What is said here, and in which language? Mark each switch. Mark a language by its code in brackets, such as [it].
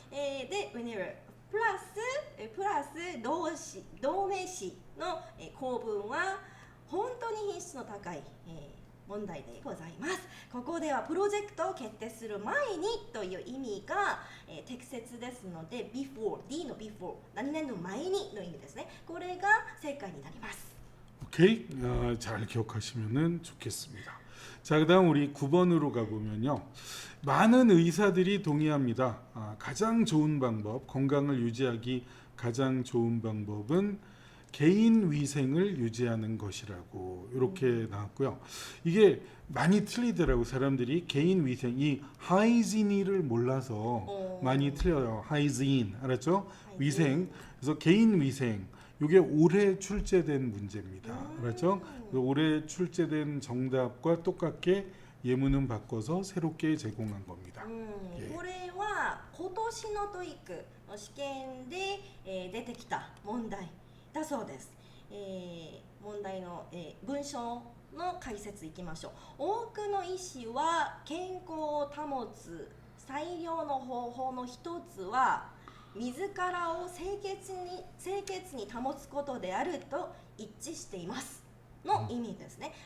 [ja] で、wheneverプラス動名詞の構文は本当に品質の高い問題でございます。ここではプロジェクトを決定する前にという意味が適切ですので before, D の before 何々の前にの意味ですね。これが正解になります。 [ko] 오케이. 잘 기억하시면 좋겠습니다. 자, 그다음 우리 9번으로 가보면요. 많은 의사들이 동의합니다. 가장 좋은 방법, 건강을 유지하기 가장 좋은 방법은 개인 위생을 유지하는 것이라고 이렇게 나왔고요. 이게 많이 틀리더라고 사람들이 개인 위생 이 하이지니를 몰라서 많이 틀려요. 하이진 알았죠? 위생. 그래서 개인 위생 이게 올해 출제된 문제입니다. 알았죠? 올해 출제된 정답과 똑같게 예문은 바꿔서 새롭게 제공한 겁니다. [ja] これは今年のトイックの試験で、出てきた問題だそうです。問題の、文章の解説いきましょう。多くの医師は健康を保つ最良の方法の一つは自らを清潔に保つことであると一致していますの意味ですね。